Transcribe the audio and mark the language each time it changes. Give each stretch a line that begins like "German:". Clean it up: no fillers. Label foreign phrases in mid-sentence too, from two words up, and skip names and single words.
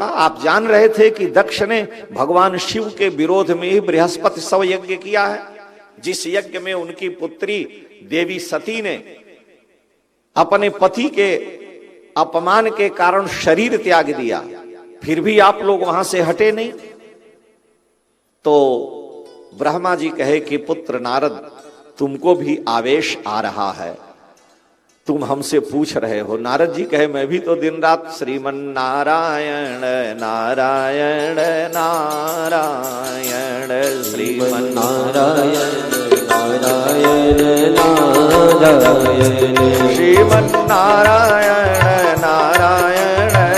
Hindi: आप जान रहे थे कि दक्ष ने भगवान शिव के विरोध में ही बृहस्पति सव यज्ञ किया है, जिस यज्ञ में उनकी पुत्री देवी सती ने अपने पति के अपमान के कारण शरीर त्याग दिया, फिर भी आप लोग वहां से हटे नहीं। तो ब्रह्मा जी कहे कि पुत्र नारद, तुमको भी आवेश आ रहा है, तुम हमसे पूछ रहे हो। नारद जी कहे मैं भी तो दिन रात श्रीमन नारायण नारायण नारायण श्रीमन नारायण नारायण नारायण श्रीमन नारायण नारायण